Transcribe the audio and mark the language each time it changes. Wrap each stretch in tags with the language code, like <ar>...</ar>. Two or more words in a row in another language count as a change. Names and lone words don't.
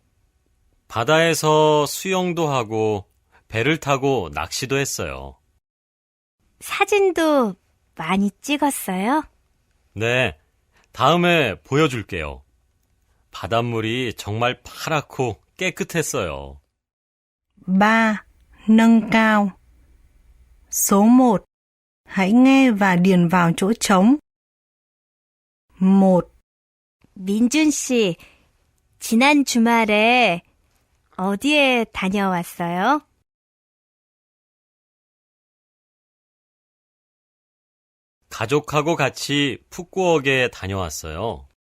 <ko>바다에서 수영도 하고 배를 타고 낚시도 했어요. 사진도 많이 찍었어요? 네, 다음에 보여줄게요. 바닷물이 정말 파랗고 깨끗했어요. 3.</ko> <vi>Nâng cao. Số 1. Hãy nghe và điền vào chỗ trống. 1.</vi> <ko>민준 씨, 지난 주말에 어디에 다녀왔어요? 가족하고 같이 푸꾸옥에 다녀왔어요.</ko>